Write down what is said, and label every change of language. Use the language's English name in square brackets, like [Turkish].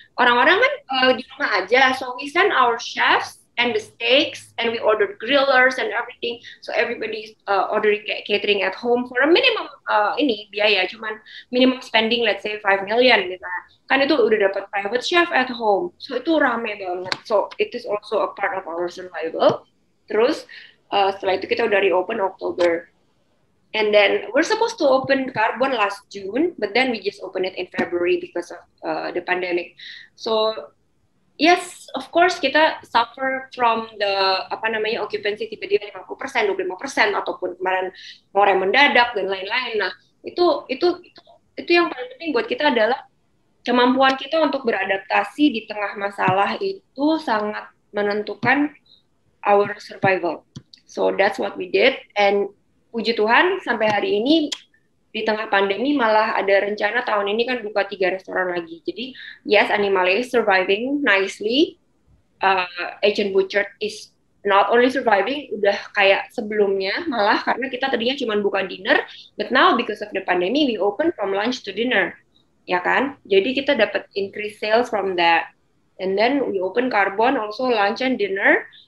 [English] Orang-orang kan di rumah aja, so we send our chefs and the steaks, and we ordered grillers and everything, so everybody ordering catering at home for a minimum biaya, cuman minimum spending let's say 5 million gitu. [Indonesian] Kan itu udah dapat private chef at home, so itu rame banget. [English] So it is also a part of our survival. [Indonesian] Terus setelah itu kita udah reopen Oktober. [English] And then we're supposed to open Carbon last June, but then we just opened it in February because of the pandemic. [Indonesian] So yes, of course kita suffer from the occupancy tiba-tiba 50%, 25%, ataupun kemarin orang mendadak dan lain-lain. Nah, itu yang paling penting buat kita adalah kemampuan kita untuk beradaptasi di tengah masalah itu sangat menentukan our survival. So that's what we did, and puji Tuhan sampai hari ini di tengah pandemi malah ada rencana tahun ini kan buka 3 restoran lagi. [English] Jadi yes, Animale is surviving nicely. Asian Butcher is not only surviving, udah kayak sebelumnya malah, karena kita tadinya cuma buka dinner, but now because of the pandemic we open from lunch to dinner. ya kan? Jadi kita dapat increase sales from that. And then we open Carbon also lunch and dinner.